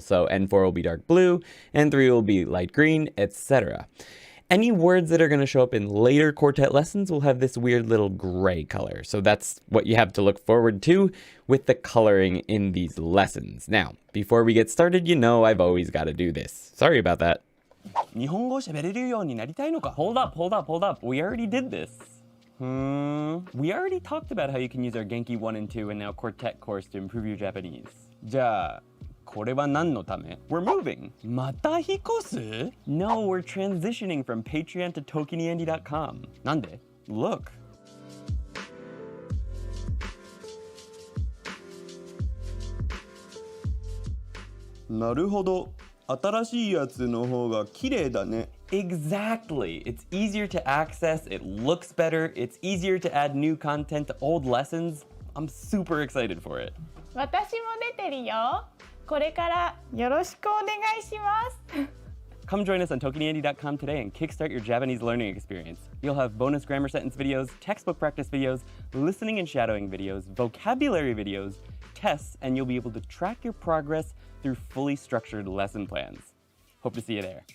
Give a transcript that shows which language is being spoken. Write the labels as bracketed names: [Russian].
[English] So N4 will be dark blue, N3 will be light green, etc. Any words that are going to show up in later quartet lessons will have this weird little gray color. So that's what you have to look forward to with the coloring in these lessons. Now, before we get started, you know I've always got to do this. Sorry about that. [Japanese] 日本語を喋れるようになりたいのか? [English] Hold up. We already did this. We already talked about how you can use our Genki 1 and 2 and now Quartet course to improve your Japanese. [Japanese] じゃあこれは何のため? [English] We're moving. [Japanese] また引っ越す? [English] No, we're transitioning from Patreon to ToKiniAndy.com. [Japanese] なんで? [English] Look. [Japanese] なるほど。新しいやつの方が綺麗だね。 [English] Exactly. It's easier to access, it looks better, it's easier to add new content to old lessons. I'm super excited for it. [Japanese] 私も出てるよ。これからよろしくお願いします。 [English] Come join us on ToKiniAndy.com today and kickstart your Japanese learning experience. You'll have bonus grammar sentence videos, textbook practice videos, listening and shadowing videos, vocabulary videos, tests, and you'll be able to track your progress through fully structured lesson plans. Hope to see you there.